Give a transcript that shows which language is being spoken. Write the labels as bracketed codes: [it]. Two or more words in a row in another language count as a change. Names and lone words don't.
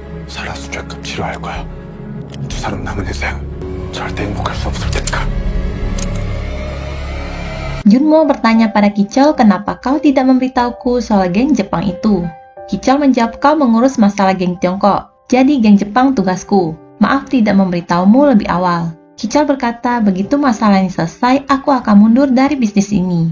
[ko] 살아서 죄값 치러야 할 거야. 두 사람 남은 인생 절대 행복할 수 없을 테니까. [id] Junmo bertanya pada Kichol kenapa kau tidak memberitahuku soal geng Jepang itu. Kichol menjawab kau mengurus masalah geng Tiongkok, jadi geng Jepang tugasku. Maaf tidak memberitahumu lebih awal. Kichol berkata begitu masalah ini selesai aku akan mundur dari bisnis ini.